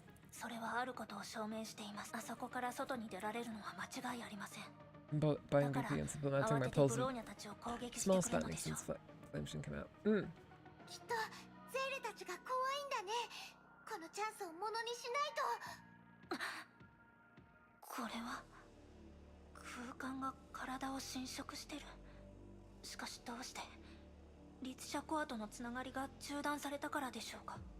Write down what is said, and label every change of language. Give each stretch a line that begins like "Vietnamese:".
Japanese: それはあることを証明しています。あそこから外に出られるのは間違いありません。
English: Buying BP and supplementing my pills with small spending since inflation came out.
Japanese: きっとゼーレたちが怖いんだね。このチャンスをものにしないと。これは空間が体を侵食してる。しかしどうして律者コアとのつながりが中断されたからでしょうか。